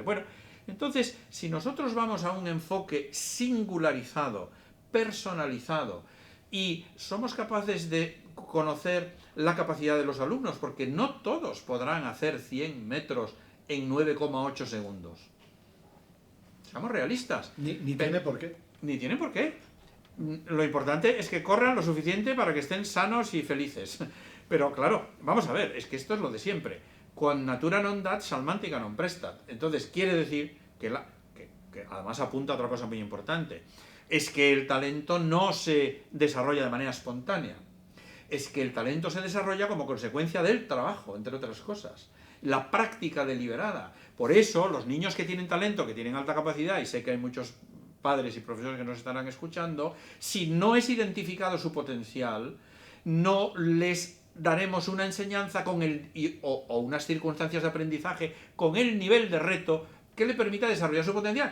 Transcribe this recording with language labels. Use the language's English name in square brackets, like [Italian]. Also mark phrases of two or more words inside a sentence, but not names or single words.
[Spanish] Bueno, entonces, si nosotros vamos a un enfoque singularizado, personalizado, y somos capaces de conocer la capacidad de los alumnos, porque no todos podrán hacer 100 metros en 9,8 segundos. Seamos realistas. Ni tiene por qué. Ni tiene por qué. Lo importante es que corran lo suficiente para que estén sanos y felices. Pero claro, vamos a ver, es que esto es lo de siempre. [Latin] Quod natura non dat, salmantica non prestat. [Spanish] Entonces quiere decir que además apunta a otra cosa muy importante. Es que el talento no se desarrolla de manera espontánea. Es que el talento se desarrolla como consecuencia del trabajo, entre otras cosas. la práctica deliberada. Por eso, los niños que tienen talento, que tienen alta capacidad, y sé que hay muchos padres y profesores que nos estarán escuchando, si no es identificado su potencial, no les daremos una enseñanza o unas circunstancias de aprendizaje con el nivel de reto que le permita desarrollar su potencial.